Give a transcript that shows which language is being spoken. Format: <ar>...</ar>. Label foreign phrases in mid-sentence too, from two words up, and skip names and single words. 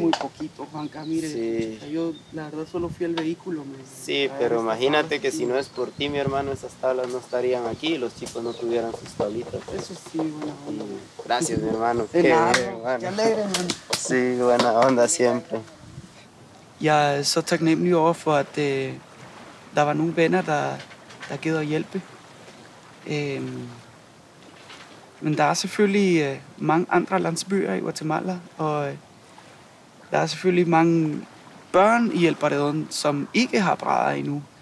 <es>muy poquito, Juanca, mire. Sí. Pucha, yo, la verdad, solo fui el vehículo. sí, pero imagínate que si no es por ti, mi hermano, esas tablas no estarían aquí y los chicos no tuvieran sus tablitas. Eso sí, buena onda. Gracias, mi hermano. De Qué nada, bien, mano. qué alegre, mano. Sí, buena onda siempre.</es> <da>Jeg er så taknemmelig over for, at der var nogle venner, der gider at hjælpe. Men der er selvfølgelig mange andre landsbyer i Guatemala, og der er selvfølgelig mange børn i El Paredón, som ikke har brædder endnu.</da>